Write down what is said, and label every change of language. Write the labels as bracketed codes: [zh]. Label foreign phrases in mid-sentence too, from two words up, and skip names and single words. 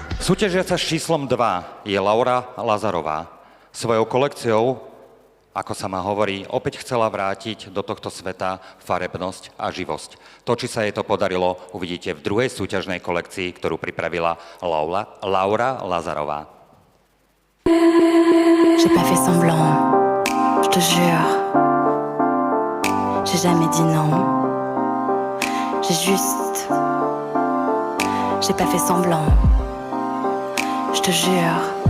[sk] Súťažiaca s číslom 2 je Laura Lazarová. Svojou kolekciou, ako sa ma hovorí, opäť chcela vrátiť do tohto sveta farebnosť a živosť. To, či sa jej to podarilo, uvidíte v druhej súťažnej kolekcii, ktorú pripravila Laura Lazarová. [fr] J'ai pas fait semblant, je te jure. J'ai jamais dit non. J'ai pas fait semblant, je te jure.